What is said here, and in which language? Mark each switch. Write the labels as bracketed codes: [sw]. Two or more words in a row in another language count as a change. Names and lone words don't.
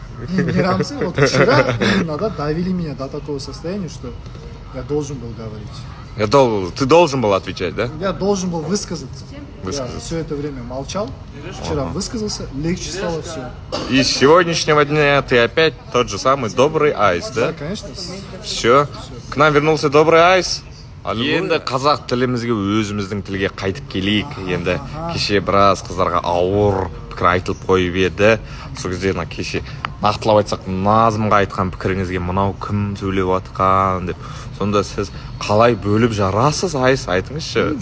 [ru] Не рамсы, вот вчера именно, да, давили меня до такого состояния, что я должен был говорить. Ты должен был отвечать, да? Я должен был высказаться. Высказаться. Я все это время молчал. Вчера высказался, легче стало все. И с сегодняшнего дня ты опять тот же самый добрый айс, да? Да, конечно. Все. К нам вернулся добрый айс. [kk] Енді қазақ тілімізге өзіміздің тілге қайтып келейік. Енді кеше біраз қыздарға ауыр пікір айтылып қойып еді. Сол кезде кеше нақтылап айтсақ Назымға айтқан пікіріңізге мынау кім сөйлеп жатқан деп. Сонда сіз қалай бөліп жарасыз айс, айтыңызшы.